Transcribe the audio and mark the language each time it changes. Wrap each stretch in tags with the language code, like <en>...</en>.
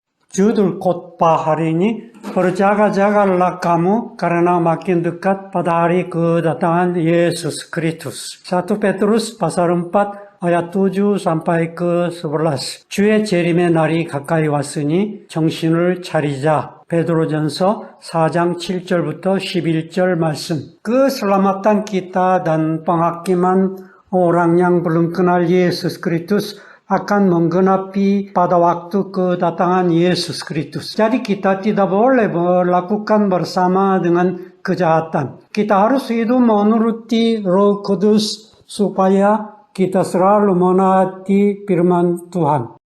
<id>Judul khotbah hari ini berjaga-jagalah kamu karena makin dekat pada hari kedatangan Yesus Kristus. 1 Petrus pasal 4 ayat 7 sampai ke 11.</id> <ko>주의 재림의 날이 가까이 왔으니 정신을 차리자. 베드로전서 4장 7절부터 11절 말씀.</ko> <id>Keselamatan kita dan penghakiman orang yang belum kenal Yesus Kristus akan menggenapi pada waktu kedatangan Yesus Kristus. Jadi kita tidak boleh melakukan bersama dengan kejahatan. Kita harus hidup menuruti Roh Kudus supaya kita selalu menaati firman Tuhan.</id>